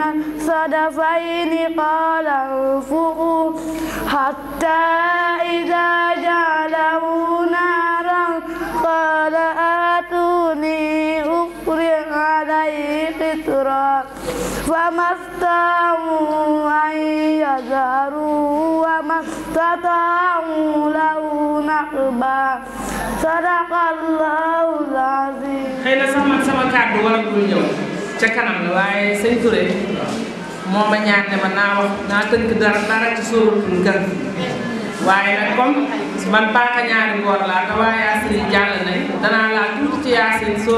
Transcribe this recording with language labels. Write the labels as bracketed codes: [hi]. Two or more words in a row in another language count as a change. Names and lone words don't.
[ar] الصدفين قال انفخوا حتى إذا جعله نارا قال آتوني أفرغ عليه قطرا فما استطاعوا أن يظهروا وما استطاعوا له نقبا صدق الله العظيم. [wo] xëy na sax man sama kàddu waragul ñëw ca kanam la waaye sëñ Touré moo ma ñaan ne ma naa tënk dara ci suuratul Kahf waaye nag comme man paaka ñaari góor laa te waa Yaasin yi jàll nañ danaa laa tuuti ci Yaasin